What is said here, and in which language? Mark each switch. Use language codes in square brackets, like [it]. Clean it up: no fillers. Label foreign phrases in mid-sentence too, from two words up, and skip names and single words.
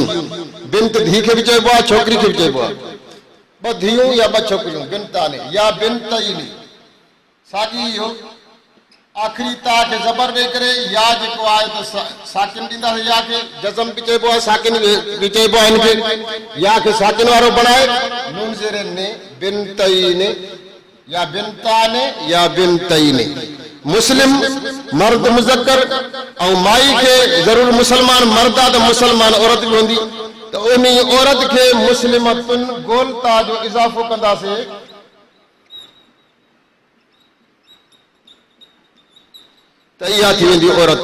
[sd] बिंत धी खे बि चइबो आहे छोकिरी खे बि चइबो आहे ॿ धियूं या ॿ छोकिरियूं बिंता ने या बिंतईन। साॻी इहो आखिरी ता खे ज़बर ॾेई करे या जेको आहे त साकिन ॾींदासीं या खे जज़म बि चइबो आहे साकिन बि चइबो आहे हिनखे या खे साकिन वारो बणाए नून ज़ेर ने बिंतईन या बिंताने या बिंतईन। मुस्लिम मर्द मुज़क्कर ऐं माई खे ज़रूर मुसलमान मर्द आहे त मुसलमान औरत बि हूंदी त उन औरत खे मुस्लिमतुन गोलता जो इज़ाफ़ो कंदासीं त इहा थी वेंदी औरत।